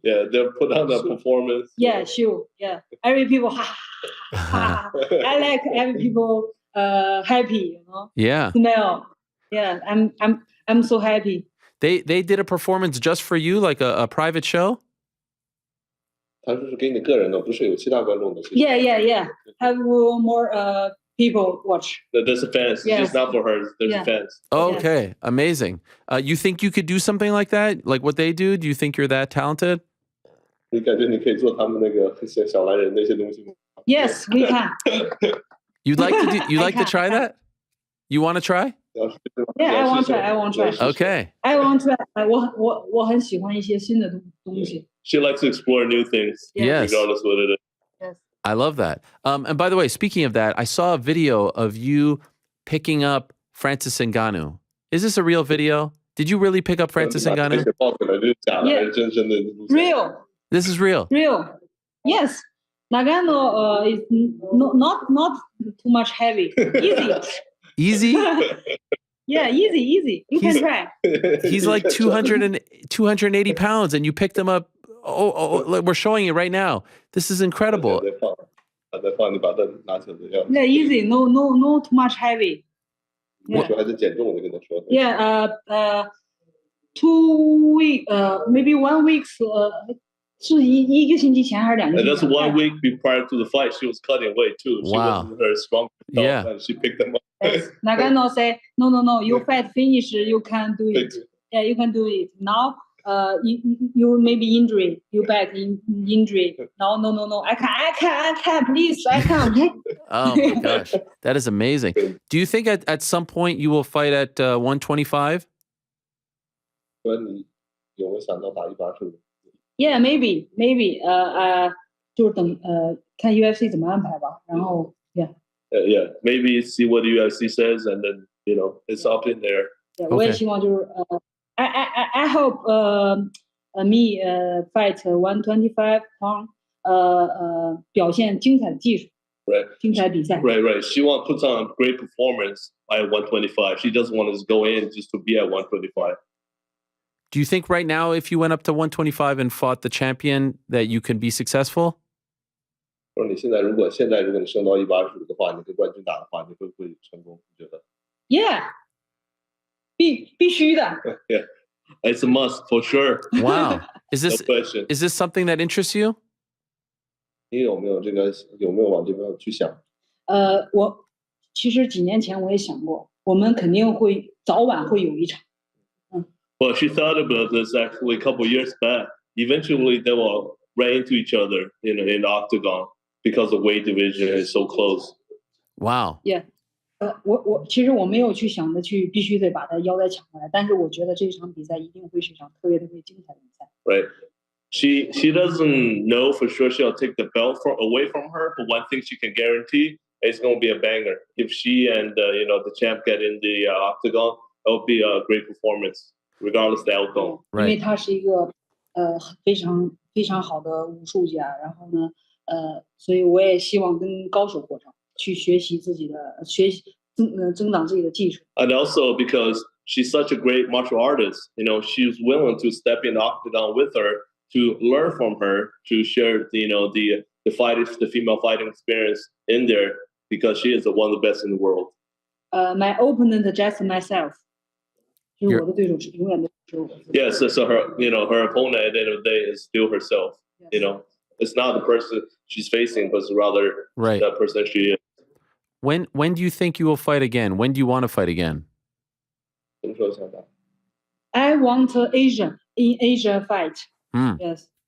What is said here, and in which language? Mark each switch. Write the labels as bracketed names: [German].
[English] Yeah, they put on a performance. Yeah, sure. Yeah, every people. I like every people happy. You know. Yeah. Smell. Yeah, I'm so happy. They did a performance just for you, like a private show? [Chinese] 他就是给你个人的，不是有其他观众的。 [English] Yeah. Have more people watch. There's fans. Yes. It's not for her. There's fans. Okay, amazing. You think you could do something like that? Like what they do? Do you think you're that talented? [Chinese] 你感觉你可以做他们那个小男人那些东西吗？ [English] Yes, we can. You'd like to do? You like to try that? You want to try? Yeah, I want to try. Okay. I want to try. [Chinese] 我很喜欢一些新的东西。 [English] She likes to explore new things. Yes. Regardless what it is. Yes. I love that. And by the way, speaking of that, I saw a video of you picking up Francis Ngannou. Is this a real video? Did you really pick up Francis Ngannou? Yeah. Real. This is real. Real. Yes. Nagano is not too much heavy. Easy. Easy? Yeah, easy. You can try. He's like 280 pounds, and you picked him up. Oh, we're showing it right now. This is incredible. Yeah, easy. No too much heavy. Yeah. Yeah. 2 weeks. Maybe 1 week. [Chinese] 是一个星期前还是2个星期前？ [English] And that's 1 week prior to the fight. She was cutting weight too. She wasn't very strong. Yeah. And she picked them up. Yes. Nagano say, no. You fight finish. You can do it. Yeah, you can do it. Now, you maybe injury. You back in injury. No. I can't. Please, I can't. Oh my gosh, that is amazing. Do you think at some point you will fight at 125? Yeah, maybe. [Chinese] 就是等看 UFC 怎么安排吧。然后 [English] Yeah, maybe see what the UFC says, and then it's up in there. [Chinese] Yeah, 我也希望就是 [English] I hope me fight 125 pound [Chinese] 表现精彩的技术。 [English] Right. [Chinese] 精彩比赛。 [English] Right. She wants to put on a great performance at 125. She doesn't want to just go in just to be at 125. Do you think right now, if you went up to 125 and fought the champion, that you can be successful? [Chinese] 说你现在如果你升到125的话，你跟冠军打的话，你会不会成功？你觉得 Yeah， 必须的。 [English] ？Yeah, it's a must for sure. Wow. Is No this question. is this something that interests you? [Chinese] 你有没有往这边去想？我其实几年前我也想过，我们肯定会早晚会有一场。 [English] Well, she thought about this actually a couple years back. Eventually, they will run into each other in the octagon because the weight division is so close. Wow. [Chinese] Yeah， 我其实我没有去想着去必须得把他腰带抢回来，但是我觉得这场比赛一定会是一场特别精彩的比赛。 [English] Right. She doesn't know for sure she'll take the belt away from her, but one thing she can guarantee is going to be a banger. If she and the champ get in the octagon, it'll be a great performance, regardless of the outcome. [Chinese] 因为他是一个非常好的武术家，然后呢，所以我也希望跟高手过招，去学习增长自己的技术。 [English] And also because she's such a great martial artist, she's willing to step in the octagon with her to learn from her, to share the female fighting experience in there because she is one of the best in the world. My opponent just myself， [Chinese] 就是我的对手永远都是我。 [English] Yes, so her opponent at the end of the day is still herself. It's not the person she's facing, but rather the person she is. When do you think you will fight again? When do you want to fight again? I want Asia fight. Yes.